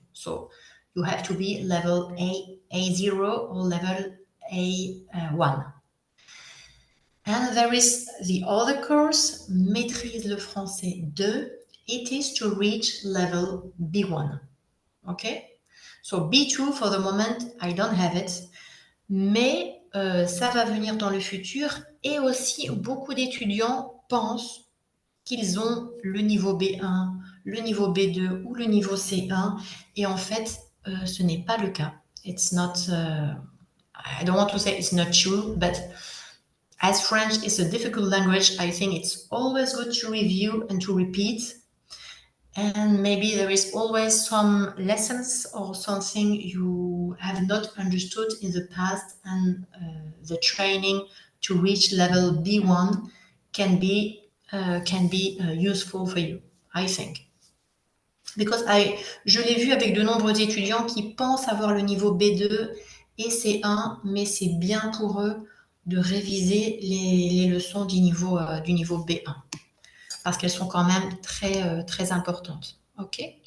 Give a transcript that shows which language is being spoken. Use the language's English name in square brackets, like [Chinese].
[English] So you have to be level A0 or level A1. And there is the other course, Maîtrise le français 2. It is to reach level B1. Okay, so B2 for the moment, I don't have it. [French] Mais ça va venir dans le futur et aussi beaucoup d'étudiants pensent qu'ils ont le niveau B1, le niveau B2 ou le niveau C1 et en fait ce n'est pas le cas. [English] It's not, I don't want to say it's not true, but as French is a difficult language, I think it's always good to review and to repeat. And maybe there is always some lessons or something you have not understood in the past, and the training to reach level B1 can be useful for you, I think. [French] Because je l'ai vu avec de nombreux étudiants qui pensent avoir le niveau B2 et C1, mais c'est bien pour eux de réviser les leçons du niveau B1 parce qu'elles sont quand même très, très importantes. Ok.